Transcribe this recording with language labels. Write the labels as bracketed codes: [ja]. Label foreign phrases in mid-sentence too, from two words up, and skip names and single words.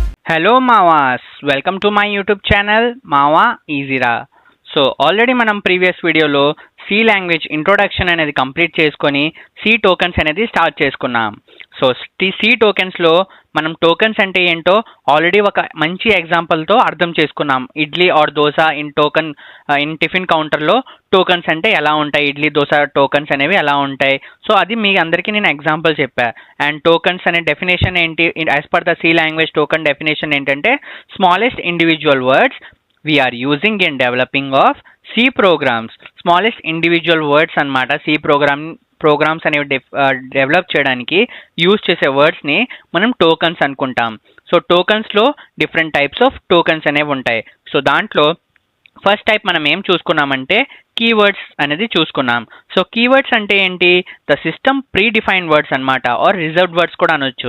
[en] Hello Mawas, welcome to my YouTube channel Mawa Easyra. [te] సో ఆల్రెడీ మనం [en] previous videoలో C language introduction [te] అనేది కంప్లీట్ చేసుకొని [en] C tokens [te] అనేది స్టార్ట్ చేసుకున్నాం. సో [en] C tokensలో [te] మనం టోకెన్స్ అంటే ఏంటో ఆల్రెడీ ఒక మంచి ఎగ్జాంపుల్తో అర్థం చేసుకున్నాం. ఇడ్లీ ఆర్ దోశ ఇన్ [en] tiffin counterలో [te] టోకెన్స్ అంటే ఎలా ఉంటాయి, ఇడ్లీ దోశ టోకెన్స్ అనేవి ఎలా ఉంటాయి. సో అది మీ అందరికీ నేను ఎగ్జాంపుల్ చెప్పా. అండ్ టోకెన్స్ అనే డెఫినేషన్ ఏంటి, [en] as per the C language token definition [te] ఏంటంటే [en] smallest individual words we are using in developing of C programs. Smallest individual words [te] అన్నమాట [en] C programs [te] అనేవి డెవలప్ చేయడానికి యూజ్ చేసే వర్డ్స్ని మనం టోకన్స్ అనుకుంటాం. సో టోకన్స్లో [en] different types of tokens [te] అనేవి ఉంటాయి. సో దాంట్లో ఫస్ట్ టైప్ మనం ఏం చూసుకున్నామంటే కీవర్డ్స్ అనేది చూసుకున్నాం. సో కీవర్డ్స్ అంటే ఏంటి, [en] the system pre defined words [te] అనమాట, ఆర్ [en] reserved words [te] కూడా అనొచ్చు.